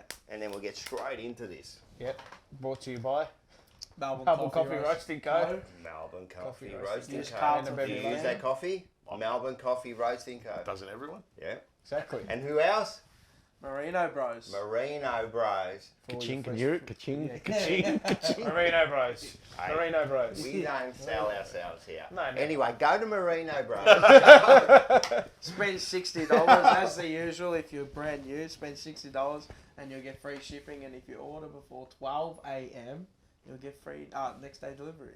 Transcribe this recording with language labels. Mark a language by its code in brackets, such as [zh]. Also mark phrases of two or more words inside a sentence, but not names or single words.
[en] And then we'll get straight into this. Yep. Brought to you by Melbourne Coffee Roasting Co. Melbourne Coffee Coffee Roasting Use Co. Carlton Do you for use that coffee? Melbourne Coffee Roasting Co. Doesn't everyone? Yeah. Exactly. And who else? Marino Bros. Merino Bros. Ka-ching, can you hear it? Ka-ching, ka-ching, ka-ching. Marino Bros. Hey. Marino Bros. We don't sell ourselves here. No, no. Anyway, go to Merino Bros. Spend $60 as the usual if you're brand new. Spend $60 and you'll get free shipping. And if you order before 12 a.m., you'll get free next day delivery.